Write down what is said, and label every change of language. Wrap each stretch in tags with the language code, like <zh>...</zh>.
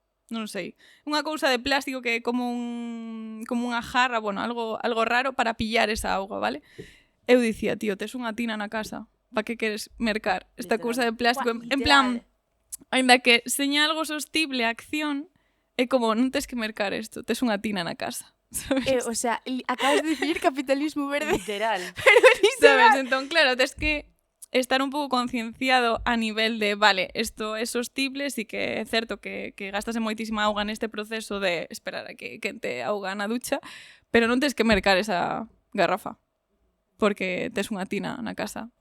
<gl>non sei, unha cousa de plástico que é como unha jarra, bueno, algo raro para pillar esa auga, vale? Eu dicía, tío, tes unha tina na casa, para que queres mercar esta cousa de plástico? En plan, ainda que seña algo sostible a acción, é como, non tes que mercar isto, tes unha tina na casa. ¿Sabes?</gl> <es>O sea, acabas de decir capitalismo verde. Literal. Pero literal. ¿Sabes?</es> <gl>Entón, claro, tens que estar un pouco concienciado a nivel de, vale, isto é sostible, sí que é certo que gastase moitísima auga neste proceso de esperar a que quente auga na ducha, pero non tens que mercar esa garrafa, porque tes unha tina na casa.</gl>